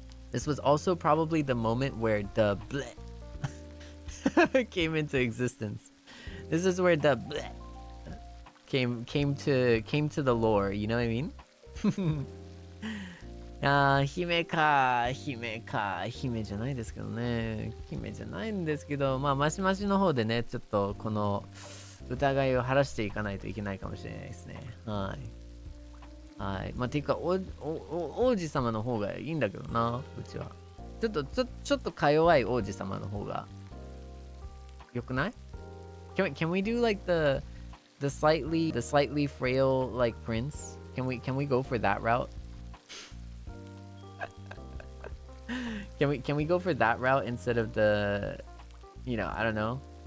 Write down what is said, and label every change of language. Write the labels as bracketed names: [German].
[English] This was also probably the moment where the bleh came into existence. This is where the bleh came to the lore, you know what I mean? [Japanese] 姫か姫じゃないですけどね。姫じゃないんですけど、まあマシマシの方でね、ちょっとこの疑いを晴らしていかないといけないかもしれないですね。はい。はい。まあ、ていうか、王子様の方がいいんだけどな、うちは。ちょっとか弱い王子様の方がよくない？ [English] Can we do like the slightly frail like prince? Can we go for that route? Can we go for that route instead of the, you know, I don't know.